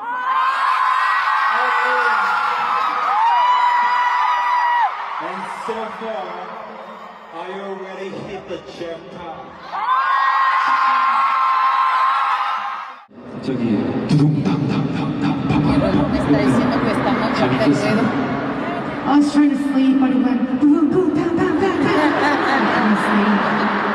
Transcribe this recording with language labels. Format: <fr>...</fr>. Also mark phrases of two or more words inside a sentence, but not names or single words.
<en>And so far, I already hit the jackpot.</en> <ko>저기 두둥탕탕탕탕.</ko> <es>Me está diciendo que estamos bajo el ruedo.</es> <en>I was trying to sleep, but it went boom, boom, bam, bam, bam, bam. I couldn't sleep.</en>